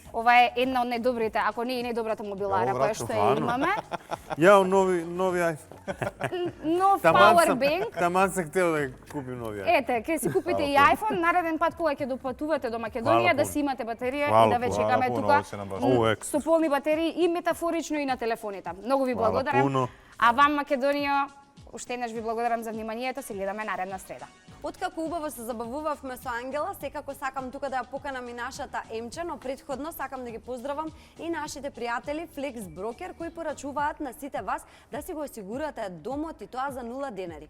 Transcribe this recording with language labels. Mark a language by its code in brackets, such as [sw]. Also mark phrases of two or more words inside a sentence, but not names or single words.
[mk] Ова е една од најдобрите, ако не и најдобрата мобилара Јо, која врато, што ја [sr] хвала. [mk] имаме. [sr] Ja, novi iPhone. [mk] Нов [sr] Taman [mk] powerbank. [sr] sam hteo da kupim novi iPhone. [mk] Ете, ќе си купите и iPhone, нареден пат кога ќе допатувате до Македонија, [sr] Хвала [mk] да [sr] пуно. [mk] си имате батерија и [sr] Хвала [mk] да ве [sr] пуно. [mk] чекаме [sr] Хвала пуно, [mk] тука [sr] ово ќе нам баш Uvek. [mk] со полни батерии и метафорично и на телефоните. Многу ви [sr] Хвала [mk] благодарам. [sr] пуно. [mk] А вам, Македонија, уште еднаш ви благодарам за вниманието, се гледаме наредна среда. Откако убаво се забавувавме со Ангела, секако сакам тука да ја поканам и нашата Емче, но претходно сакам да ги поздравам и нашите пријатели Flex Broker кои порачуваат на сите вас да си го осигурате домот и тоа за 0 денари.